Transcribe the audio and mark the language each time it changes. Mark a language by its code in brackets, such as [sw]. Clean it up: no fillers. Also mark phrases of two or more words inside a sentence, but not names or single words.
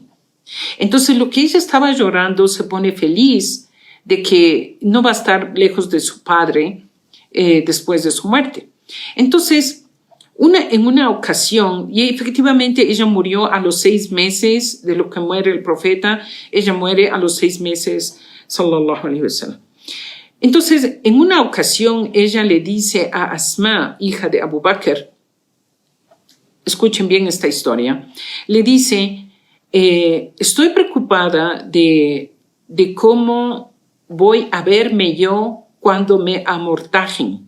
[es] Entonces, lo que ella estaba llorando, se pone feliz de que no va a estar lejos de su padre después de su muerte. Entonces, en una ocasión, y efectivamente ella murió a los 6 meses de lo que muere el profeta, ella muere a los 6 meses, [ar] صلى الله عليه وسلم. [es] Entonces, en una ocasión, ella le dice a Asma, hija de Abu Bakr, escuchen bien esta historia, le dice, estoy preocupada de cómo voy a verme yo cuando me amortajen.